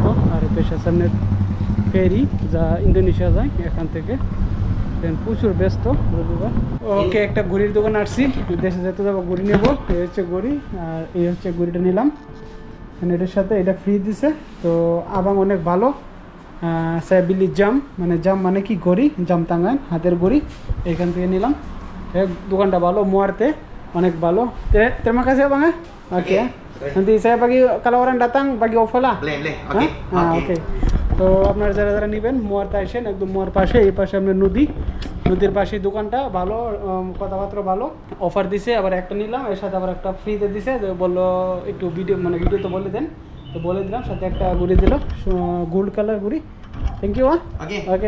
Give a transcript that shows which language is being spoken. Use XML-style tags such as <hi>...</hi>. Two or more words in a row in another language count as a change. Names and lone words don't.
<bn>আর এই পাশে সামনে ফেরি যা ইন্দোনেশিয়া যায় এখান থেকে, প্রচুর ব্যস্ত রবিবার। ওকে, একটা ঘড়ির দোকান আসছি, দেশে যেতে যাবো ঘড়ি নেবো। এই হচ্ছে ঘড়ি, আর এই হচ্ছে ঘড়িটা নিলাম। এটার সাথে এটা ফ্রি দিছে, তো আবাং অনেক ভালো।</bn> <ms>saya beli jam</ms> <bn>মানে কি ঘড়ি, জাম টাঙ্গান হাতের ঘড়ি, এখান থেকে নিলাম। দোকানটা ভালো, মুয়ারতে অনেক ভালো।</bn> <ms>terima kasih bang ya. Oke, nanti saya bagi kalau orang datang bagi offer lah. Boleh. Oke.</ms> <bn>তো আপনারা যারা যারা নেবেন মুয়ারতে আসেন, একদম মুয়ার পাশে, এই পাশে আপনার নদীর পাশে দোকানটা ভালো, কথাবার্তা ভালো, অফার দিছে। আবার একটা নিলাম, এর সাথে আবার একটা ফ্রিতে দিছে। বললো একটু ভিডিও তো বলে দেন, তো বলে দিলাম। সাথে একটা ঘুড়ি দিল, গোল্ড কালার ঘুড়ি।</bn> <en>thank you.</en> <bn>ওকে,</bn>